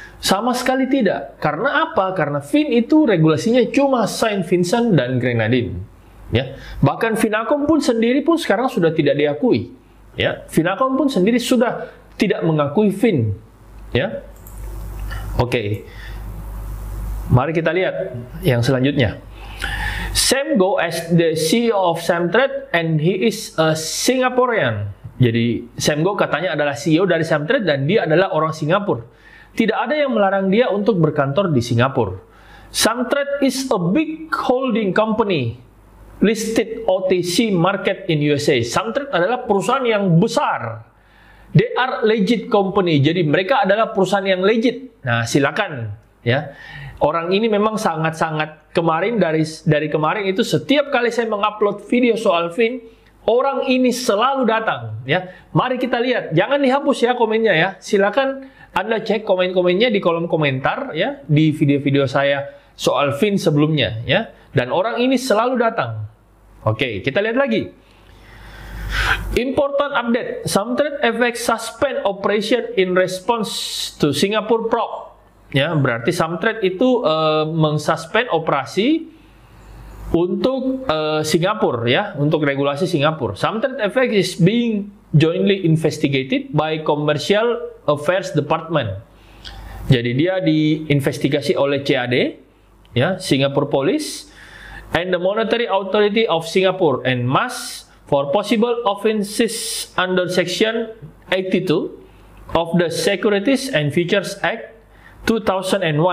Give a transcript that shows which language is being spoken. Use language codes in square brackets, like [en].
[id] Sama sekali tidak. Karena apa? Karena Fin itu regulasinya cuma Saint Vincent dan Grenadine. Ya, bahkan Finacom pun sendiri pun sekarang sudah tidak diakui. Ya, Finacom pun sendiri sudah tidak mengakui Fin. Ya, oke. Mari kita lihat yang selanjutnya. [en] Sam Go as the CEO of Samtrade and he is a Singaporean. [id] Jadi Sam Go katanya adalah CEO dari Samtrade dan dia adalah orang Singapura. Tidak ada yang melarang dia untuk berkantor di Singapura. [en] Samtrade is a big holding company listed OTC market in USA. [id] Samtrade adalah perusahaan yang besar. [en] They are legit company. [id] Jadi mereka adalah perusahaan yang legit. Nah, silakan ya. Orang ini memang sangat-sangat kemarin dari kemarin itu setiap kali saya mengupload video soal Fin, orang ini selalu datang ya. Mari kita lihat. Jangan dihapus ya komennya ya. Silakan Anda cek komen-komennya di kolom komentar ya di video-video saya soal Fin sebelumnya ya. Dan orang ini selalu datang. Oke, kita lihat lagi. [en] Important update, Samtrade FX suspend operation in response to Singapore probe. [id] Ya, berarti Samtrade itu mengsuspend operasi untuk Singapura ya, untuk regulasi Singapura. [en] Samtrade FX is being jointly investigated by Commercial Affairs Department. [id] Jadi dia diinvestigasi oleh CAD ya, [en] Singapore Police and the Monetary Authority of Singapore and MAS for possible offenses under Section 82 of the Securities and Futures Act 2001.